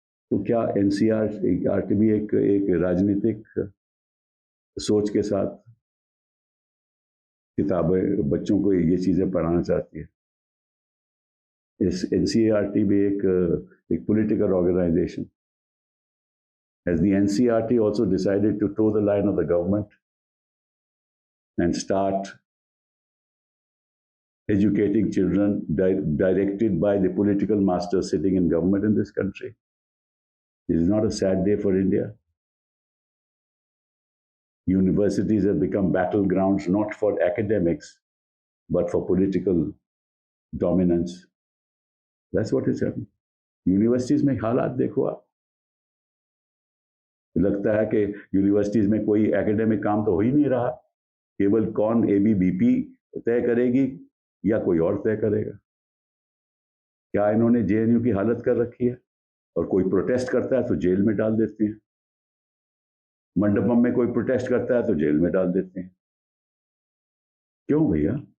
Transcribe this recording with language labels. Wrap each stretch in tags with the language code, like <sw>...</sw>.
<hi>तो क्या एनसीईआरटी भी एक राजनीतिक सोच के साथ किताबें बच्चों को ये चीजें पढ़ाना चाहती है? इस एनसीईआरटी भी एक political organisation.</hi> <en>Has the NCERT also decided to toe the line of the government and start educating children directed by the political masters sitting in government in this country? This is not a sad day for India. Universities have become battlegrounds not for academics, but for political dominance. That's what is happening.</en> <hi>Universities में हालात देखो आप। लगता है कि universities में कोई academic काम तो हो ही नहीं रहा, केवल कौन ABBP तय करेगी या कोई और तय करेगा। क्या इन्होंने JNU की हालत कर रखी है? और कोई प्रोटेस्ट करता है तो जेल में डाल देते हैं, मंडपम में कोई प्रोटेस्ट करता है तो जेल में डाल देते हैं। क्यों भैया?</hi>